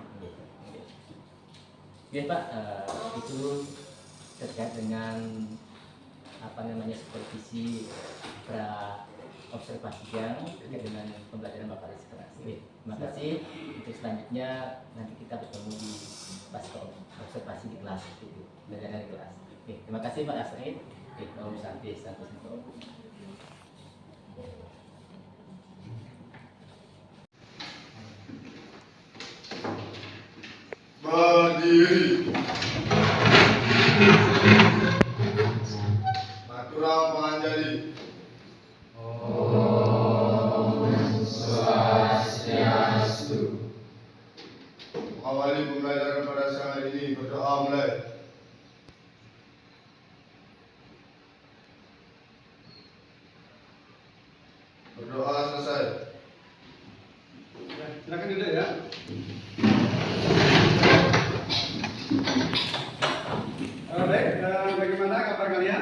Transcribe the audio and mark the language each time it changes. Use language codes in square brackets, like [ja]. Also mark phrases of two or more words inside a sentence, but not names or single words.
[id] Oke Pak, itu terkait dengan supervisi observasi terkait dengan pembelajaran Bapak di kelas. Terima kasih. Untuk selanjutnya nanti kita bertemu di pas observasi di kelas itu, belajar di kelas. Terima kasih Pak Asrid. [sa] Om Santi. [id] Berdiri. [ban] Maturang panganjali. [sa] Om Swastiastu. [id] Mengawali pembelajaran pada siang hari ini, berdoa mulai. Berdoa selesai. Silakan duduk ya. Baik, bagaimana kabar kalian?